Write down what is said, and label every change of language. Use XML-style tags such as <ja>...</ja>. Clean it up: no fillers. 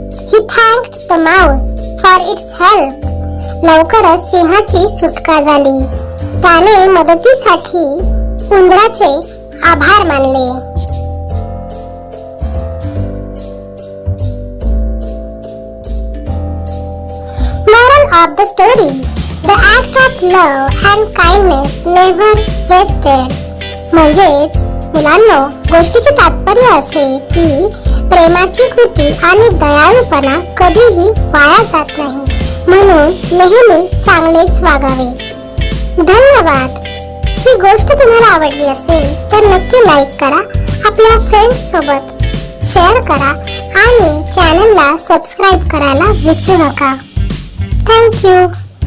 <en>He thanked the mouse for its help.</en> <mr>लवकरच सिंहाची सुटका झाली. त्याने मदतीसाठी उंदराचे आभार मानले.</mr> <en>Moral of the story: The act of love and kindness never wasted.</en> <mr>म्हणजेच मुलांनो, गोष्टीचे तात्पर्य असे की प्रेमाची कृती आणि दयाळूपणा कधीही वाया जात नाही, म्हणून नेहमी चांगलेच वागावे. धन्यवाद. ही गोष्ट तुम्हाला आवडली असेल तर नक्की लाईक करा, आपल्या फ्रेंड्स सोबत शेअर करा आणि चॅनलला सबस्क्राईब करायला विसरू नका.</mr> <en>Thank you.</en>